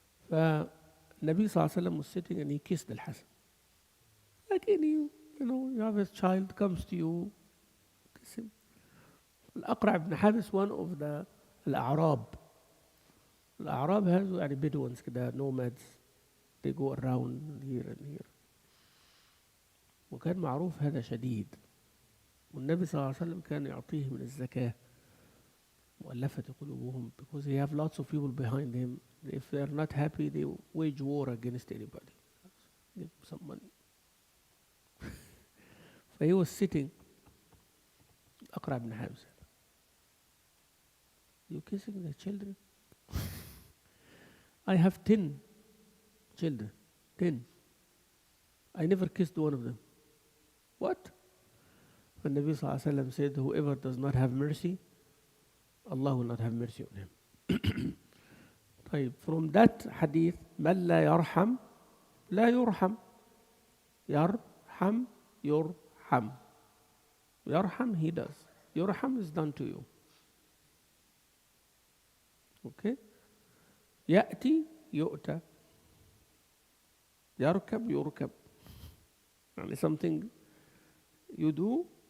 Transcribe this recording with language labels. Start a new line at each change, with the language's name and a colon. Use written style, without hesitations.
English: فالنبي صلى الله عليه وسلم was sitting and he kissed Al-Hasan. Like any, you have a child comes to you, kiss him. Al-Aqra' ibn Habis, one of the Al-A'rab. Al-A'rab has يعني Bedouins كده, nomads. They go around here and here.
Arabic: وكان معروف هذا شديد. والنبي صلى الله عليه وسلم كان يعطيه من الزكاة مؤلفة قلوبهم, because he have lots of people behind him.
English: If they are not happy, they wage war against anybody. Give some money. So he was sitting, Aqra' ibn Habs. You kissing the children? I have 10 children. 10. I never kissed one of them. What? When Nabi sallallahu alayhi wa sallam said, whoever does not have mercy, Allah will not have mercy on him.
Arabic: طيب, from that hadith, من لا يرحم لا يرحم. يرحم يرحم.
English: يرحم, he does. يرحم is done to you.
Arabic: Okay? يأتي يؤتى.
English: يركب يركب. يعني something you do,